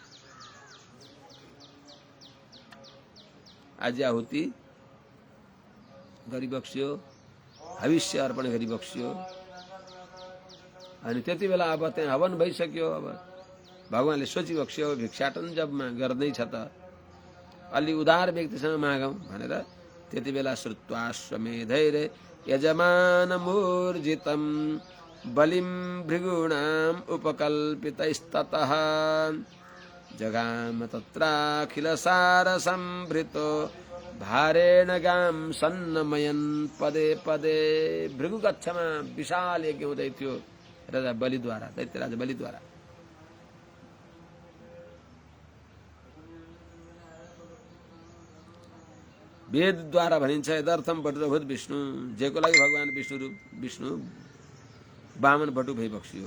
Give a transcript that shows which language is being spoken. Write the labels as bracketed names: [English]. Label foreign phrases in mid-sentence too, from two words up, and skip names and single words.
[Nepali] आज्याहुति गरिबक्स्यो, हविष्य अर्पण गरिबक्स्यो। अनि त्यति बेला अब त्यहाँ हवन भइसक्यो। अब भगवानले सोचिबक्स्यो भिक्षाटन जबमा गर्दैछ त अलि उदार व्यक्तिसँग मागौँ भनेर त्यति बेला [Sanskrit] श्रुत्वा स्वमेधैर यजमानमूर्जितं बलिं भृगूणाम् उपकल्पितैस्ततः जगाम तत्राखिलसारसंभृतो भारेण गां सन्नमयन् पदे पदे। [Nepali] भृगु कक्षमा विशाल यज्ञ हुँदै थियो राजा बलिद्वारा, दैत्य राजा बलिद्वारा। वेदद्वारा भनिन्छ [Sanskrit] यदर्थम वज्रभूत विष्णु, [Nepali] जेको लागि भगवान विष्णु वामन बटु भइबक्स्यो।